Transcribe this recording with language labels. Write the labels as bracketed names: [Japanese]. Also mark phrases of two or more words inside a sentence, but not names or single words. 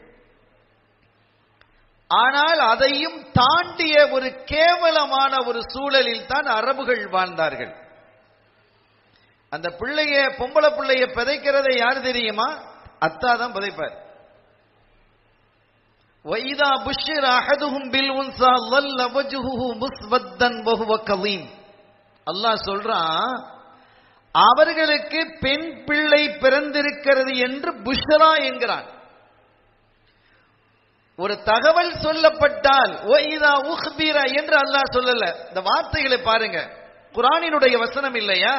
[Tamil] ஆனால் அதையும் தாண்டிய ஒரு கேவலமான ஒரு சூழலில் தான் அரபுகள் வாழ்ந்தார்கள். அந்த பிள்ளைய, பொம்பளை பிள்ளைய பிதைக்கிறதை யாரு தெரியுமா? அத்தா தான் பிதைப்பார். [Arabic] وإذا بشر أحدهم بالأنثى ظل وجهه مسودا وهو كظيم. [Tamil] அல்லாஹ் சொல்றான், அவர்களுக்கு பெண் பிள்ளை பிறந்திருக்கிறது என்று புஷ்ரா என்கிறான். ஒரு தகவல் சொல்லப்பட்டால் [Arabic] وإذا أخبر [Tamil] என்று அல்லாஹ் சொல்லல. இந்த வார்த்தைகளை பாருங்க, குர்ஆனினுடைய வசனம் இல்லையா?